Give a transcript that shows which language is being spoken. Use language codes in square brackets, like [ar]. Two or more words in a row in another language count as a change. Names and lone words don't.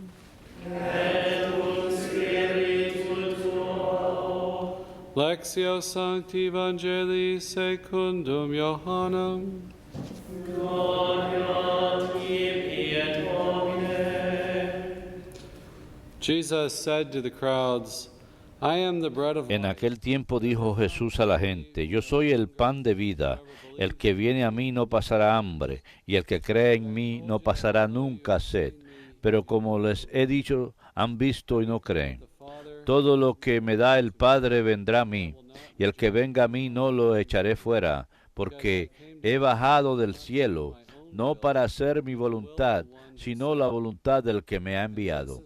[la] Et cum spiritu tuo. Lectio Sancti Evangelii secundum Johannem. Gloria tibi et Domine. [en] Jesus said to the crowds, I am the bread of [es] En [en] life. [es] aquel tiempo dijo Jesús a la gente, yo soy el pan de vida, el que viene a mí no pasará hambre, y el que cree en mí no pasará nunca sed. Pero como les he dicho, han visto y no creen. Todo lo que me da el Padre vendrá a mí, y el que venga a mí no lo echaré fuera, porque he bajado del cielo, no para hacer mi voluntad, sino la voluntad del que me ha enviado.